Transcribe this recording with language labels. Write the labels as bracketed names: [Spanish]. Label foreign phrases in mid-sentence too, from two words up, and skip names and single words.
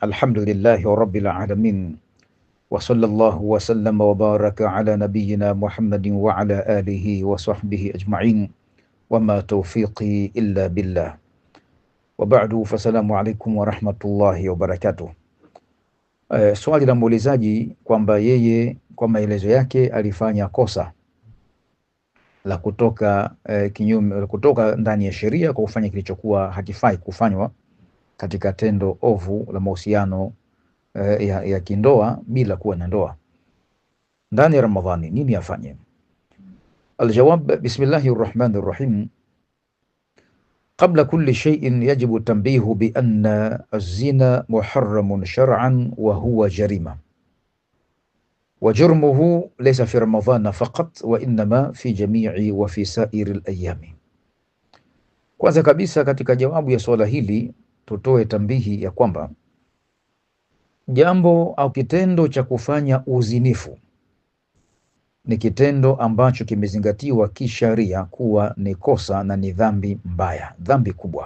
[Arabic] الحمد لله رب العالمين، وصلى الله وسلم وبارك على نبينا محمد وعلى آله وصحبه أجمعين، وما توفيقي إلا بالله، وبعد، فالسلام عليكم ورحمة الله وبركاته. [Swahili] Swali la muulizaji kwamba yeye kwa maelezo yake alifanya kosa la kutoka kinyume, kutoka ndani ya sheria kwa kufanya kilichokuwa hakifai kufanywa katika tendo ovu la mahusiano ya kindoa bila kuwa na ndoa ndani ya Ramadhani, nini afanye? [Arabic] الجواب، بسم الله الرحمن الرحيم. قبل كل شيء يجب تنبيه بأن الزنا محرم شرعا وهو جريمة وجرمه ليس في رمضان فقط وإنما في جميع وفي سائر الأيام. [Swahili] Kwanza kabisa katika jawabu ya swala hili tutoe tambihi ya kwamba jambo au kitendo cha kufanya uzinifu ni kitendo ambacho kimezingatiwa kisharia kuwa ni kosa na ni dhambi mbaya, dhambi kubwa.